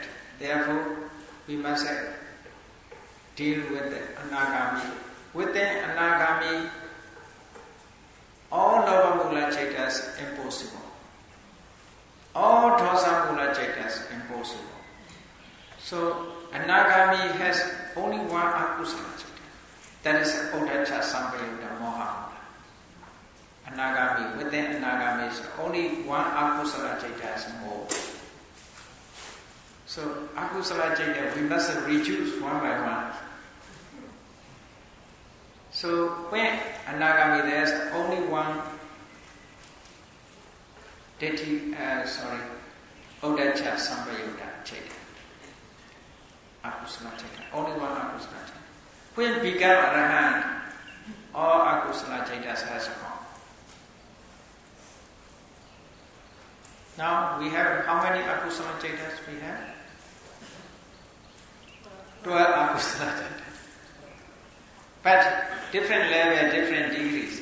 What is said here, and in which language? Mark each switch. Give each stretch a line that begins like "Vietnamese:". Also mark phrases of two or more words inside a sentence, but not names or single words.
English: Therefore, we must deal with the Anagami. Within Anagami, all
Pali: Navamula chaitas
English: impossible. All
Pali: Dosamula chaitas
English: impossible. So, Anagami has only one
Pali: akusala chaita.
English: That is
Pali: Uddhacca Sampayutta Moha.
English: Anagami, within Anagami is only one
Pali: akusala chaita
English: is more. So,
Pali: akusala chaita
English: we must reduce one by one. So, when Anagami there is only one
Pali: Uddhacca Sampayutta chaita. Akusala chaita.
English: Only one
Pali: akusala chaita.
English: When become Arahant, all
Pali: akusala chaitas
English: has gone. Now we have how many
Pali: akusala chaitas
English: we have?
Pali: 12 akusala chaitas.
English: But different level, different degrees.